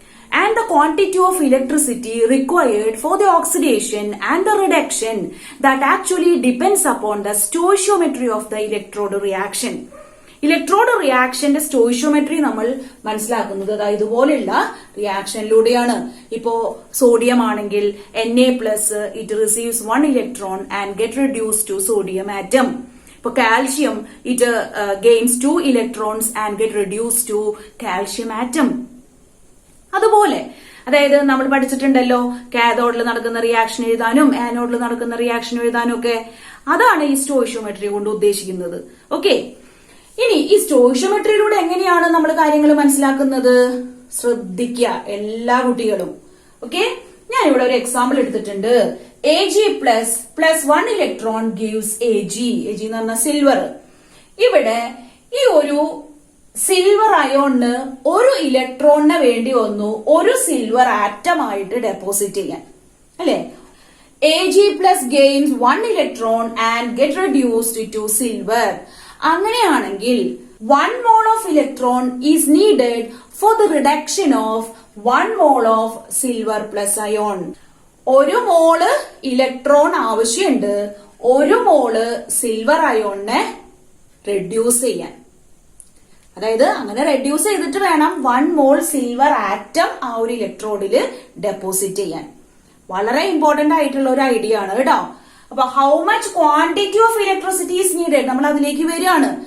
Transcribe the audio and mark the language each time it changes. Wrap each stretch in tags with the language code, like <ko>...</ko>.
<en>And the quantity of electricity required for the oxidation and the reduction that actually depends upon the stoichiometry of the electrode reaction.</en> <ml>Electrode റിയാക്ഷന്റെ സ്റ്റോയിഷ്യോമെട്രി നമ്മൾ മനസ്സിലാക്കുന്നത് ഇതുപോലെയുള്ള റിയാക്ഷനിലൂടെയാണ്. ഇപ്പോ sodium ആണെങ്കിൽ</ml> <en>Na+ it receives 1 electron and get reduced to sodium atom.</en> <ml>ഇപ്പൊ calcium</ml> <en>it gains 2 electrons and get reduced to calcium atom.</en> <ml>അതുപോലെ അതായത് നമ്മൾ പഠിച്ചിട്ടുണ്ടല്ലോ, കാഥോഡിൽ നടക്കുന്ന റിയാക്ഷൻ എഴുതാനും ആനോഡിൽ നടക്കുന്ന റിയാക്ഷൻ എഴുതാനും ഒക്കെ. അതാണ് ഈ സ്റ്റോയിഷ്യോമെട്രി കൊണ്ട് ഉദ്ദേശിക്കുന്നത്. ഓക്കെ, ഇനി ഈ സ്റ്റോയിഷ്യോമെട്രിയിലൂടെ എങ്ങനെയാണ് നമ്മൾ കാര്യങ്ങൾ മനസ്സിലാക്കുന്നത്? ശ്രദ്ധിക്കുക എല്ലാ കുട്ടികളും. ഓക്കെ, ഞാൻ ഇവിടെ ഒരു എക്സാമ്പിൾ എടുത്തിട്ടുണ്ട്.</ml> <en>Ag plus 1 electron gives Ag. Ag</en> <ml>എന്ന് പറഞ്ഞ സിൽവർ. ഇവിടെ ഈ ഒരു സിൽവർ അയോണിന് ഒരു ഇലക്ട്രോണിന് വേണ്ടി വന്നു ഒരു സിൽവർ ആറ്റം ആയിട്ട് ഡെപ്പോസിറ്റ് ചെയ്യാൻ, അല്ലെ?</ml> <en>Ag+ gains 1 electron and get reduced to silver.</en> <ml>അങ്ങനെയാണെങ്കിൽ</ml> <en>1 mole of electron is needed for the reduction of 1 mole of silver plus ion.</en> <ml>ഒരു മോള് ഇലക്ട്രോൺ ആവശ്യമുണ്ട് ഒരു മോള് സിൽവർ അയോണിനെ റെഡ്യൂസ് ചെയ്യാൻ. അതായത് അങ്ങനെ റെഡ്യൂസ് ചെയ്തിട്ട് വേണം 1 മോൾ സിൽവർ ആറ്റം ആ ഒരു ഇലക്ട്രോഡില് ഡെപ്പോസിറ്റ് ചെയ്യാൻ. വളരെ ഇമ്പോർട്ടന്റ് ആയിട്ടുള്ള ഒരു ഐഡിയ ആണ് കേട്ടോ. അപ്പൊ</ml> <en>how much quantity of electricity is needed,</en> <ml>നമ്മൾ അതിലേക്ക് വരികയാണ്.</ml>